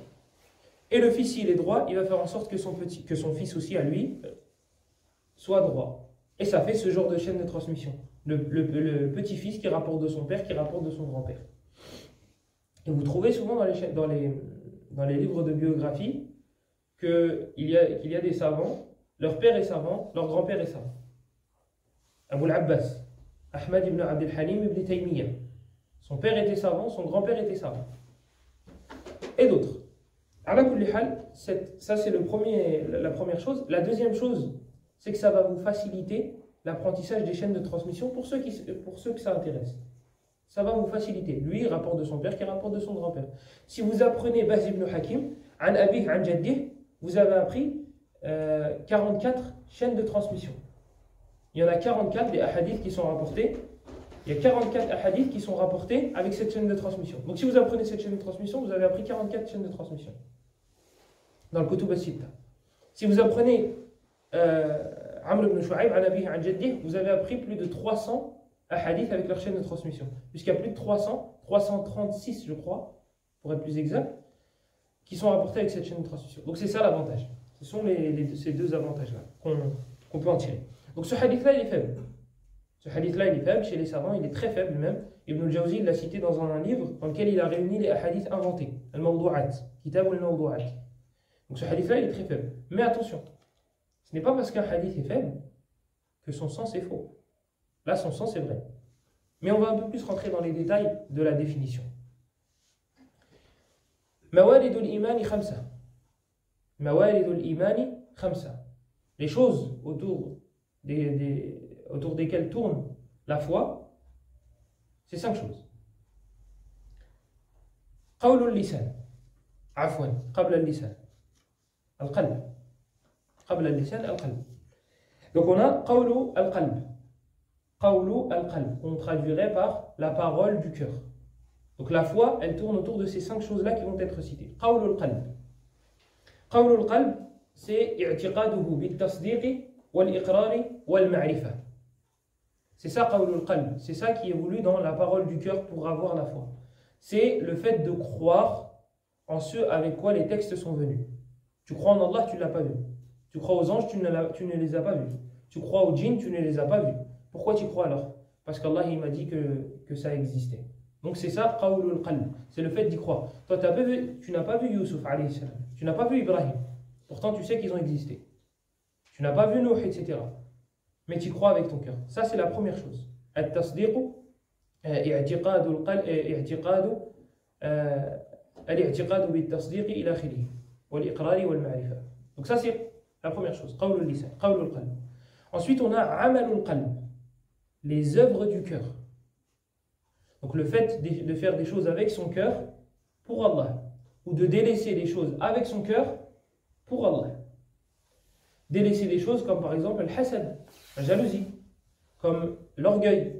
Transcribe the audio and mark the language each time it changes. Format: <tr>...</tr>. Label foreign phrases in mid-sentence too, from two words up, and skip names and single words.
<fr>Et le fils, s'il est droit, il va faire en sorte que son fils aussi, à lui, soit droit. Et ça fait ce genre de chaîne de transmission. Le petit-fils qui rapporte de son père, qui rapporte de son grand-père. Et vous trouvez souvent dans les livres de biographie qu'il y a des savants, leur père est savant, leur grand-père est savant. Abu al-Abbas, Ahmad ibn Abd al-Halim ibn Taymiyyah. Son père était savant, son grand-père était savant. Et d'autres.</fr> <ar>على كل حال,</ar> <fr>ça c'est la première chose. La deuxième chose, c'est que ça va vous faciliter l'apprentissage des chaînes de transmission pour ceux que ça intéresse. Ça va vous faciliter. Lui, il rapporte de son père qui rapporte de son grand-père. Si vous apprenez Baz ibn Hakim,</fr> <ar>عن أبيه عن جده,</ar> <fr>vous avez appris 44 chaînes de transmission. Il y en a 44 des hadiths qui sont rapportés. Il y a 44 hadiths qui sont rapportés avec cette chaîne de transmission. Donc si vous apprenez cette chaîne de transmission, vous avez appris 44 chaînes de transmission. Dans le Kutub as-Sitta. Si vous apprenez Amr ibn Shu'ayb,</fr> <ar>عن أبيه عن جده,</ar> <fr>vous avez appris plus de 300 hadiths avec leur chaîne de transmission. Puisqu'il y a plus de 336 je crois, pour être plus exact, qui sont rapportés avec cette chaîne de transmission. Donc c'est ça l'avantage. Ce sont ces deux avantages-là qu'on peut en tirer. Donc ce hadith-là, il est faible. Ce hadith-là, il est faible chez les savants, il est très faible même. Ibn al-Jawzi l'a cité dans un livre dans lequel il a réuni les hadiths inventés. Al-Mawdu'at, Kitab al-Mawdu'at. Donc ce hadith-là, il est très faible. Mais attention, ce n'est pas parce qu'un hadith est faible que son sens est faux. Là, son sens est vrai. Mais on va un peu plus rentrer dans les détails de la définition.</fr> <ar>موالد الإيمان خمسة. موالد الإيمان خمسة.</ar> <fr>Les choses autour desquelles tourne la foi, c'est 5 choses.</fr> <ar>قول اللسان. عفوا، قبل اللسان. القلب. قبل اللسان، القلب.</ar> <fr>Donc on a</fr> <ar>قول القلب. قول القلب.</ar> <fr>On traduirait par la parole du cœur. Donc la foi, elle tourne autour de ces 5 choses-là qui vont être citées.</fr> <ar>قول القلب. قول القلب, c'est اعتقاده بالتصديق والإقرار والمعرفة.</ar> <fr>C'est ça</fr> <ar>قول القلب.</ar> <fr>C'est ça qui est voulu dans la parole du cœur pour avoir la foi. C'est le fait de croire en ce avec quoi les textes sont venus. Tu crois en Allah, tu ne l'as pas vu. Tu crois aux anges, tu ne les as pas vus. Tu crois aux djinns, tu ne les as pas vus. Pourquoi tu crois alors? Parce qu'Allah il m'a dit que ça existait. Donc c'est ça,</fr> <ar>قول القلب.</ar> <fr>C'est le fait d'y croire. Toi, tu n'as pas vu Yusuf,</fr> <ar>عليه السلام.</ar> <fr>Tu n'as pas vu Ibrahim. Pourtant, tu sais qu'ils ont existé. Tu n'as pas vu Nuh, etc. Mais tu crois avec ton cœur. Ça, c'est la première chose.</fr> <ar>التصديق، اعتقاد الاعتقاد بالتصديق إلى آخره. والإقرار والمعرفة.</ar> <fr>Donc ça, c'est la première chose.</fr> <ar>قول اللسان، قول القلب.</ar> <fr>Ensuite, on a</fr> <ar>عمل القلب.</ar> <fr>Les œuvres du cœur. Donc le fait de faire des choses avec son cœur pour Allah. Ou de délaisser des choses avec son cœur pour Allah. Délaisser des choses comme par exemple le hasad, la jalousie, comme l'orgueil.</fr>